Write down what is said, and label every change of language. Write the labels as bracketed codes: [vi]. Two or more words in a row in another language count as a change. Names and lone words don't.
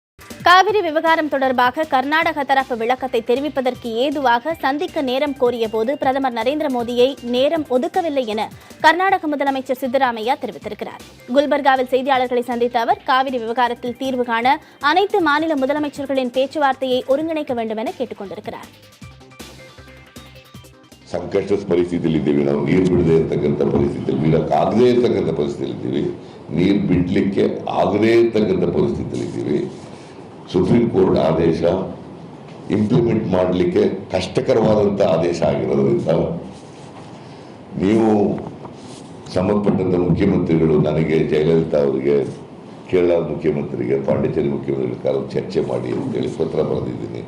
[ta] காவிரி விவகாரம் தொடர்பாக கர்நாடக தரப்பு விளக்கத்தை தெரிவிப்பதற்கு ஏதுவாக சந்திக்க நேரம் கோரிய போது பிரதமர் நரேந்திர மோடியை நேரம் ஒதுக்கவில்லை என கர்நாடக முதலமைச்சர் சித்தராமையா தெரிவித்திருக்கிறார். குல்பர்காவில் செய்தியாளர்களை சந்தித்த அவர் காவிரி விவகாரத்தில் தீர்வு காண அனைத்து மாநில முதலமைச்சர்களின் பேச்சுவார்த்தையை ஒருங்கிணைக்க வேண்டும் என கேட்டுக் கொண்டிருக்கிறார். [kn] ಸಂಕಷ್ಟದ ಪರಿಸ್ಥಿತಿಯಲ್ಲಿದ್ದೀವಿ. ನಾವು ನೀರು ಬಿಡದೇ ಇರತಕ್ಕಂಥ ಪರಿಸ್ಥಿತಿಯಲ್ಲಿ ಬಿಡಕ್ಕಾಗದೇ ಇರತಕ್ಕಂಥ ಪರಿಸ್ಥಿತಿಯಲ್ಲಿದ್ದೀವಿ. ನೀರು ಬಿಡಲಿಕ್ಕೆ ಆಗದೇ ಇರತಕ್ಕಂಥ ಪರಿಸ್ಥಿತಿಯಲ್ಲಿದ್ದೀವಿ. ಸುಪ್ರೀಂ ಕೋರ್ಟ್ ಆದೇಶ ಇಂಪ್ಲಿಮೆಂಟ್ ಮಾಡಲಿಕ್ಕೆ ಕಷ್ಟಕರವಾದಂಥ ಆದೇಶ ಆಗಿರೋದ್ರಿಂದ ನೀವು ಸಂಬಂಧಪಟ್ಟಂಥ ಮುಖ್ಯಮಂತ್ರಿಗಳು ನನಗೆ ಜಯಲಲಿತಾ ಅವರಿಗೆ, ಕೇರಳ ಮುಖ್ಯಮಂತ್ರಿಗೆ, ಪಾಂಡಿಚೇರಿ ಮುಖ್ಯಮಂತ್ರಿಗಳ ಚರ್ಚೆ ಮಾಡಿ ಅಂತೇಳಿ ಪತ್ರ ಬರೆದಿದ್ದೀನಿ.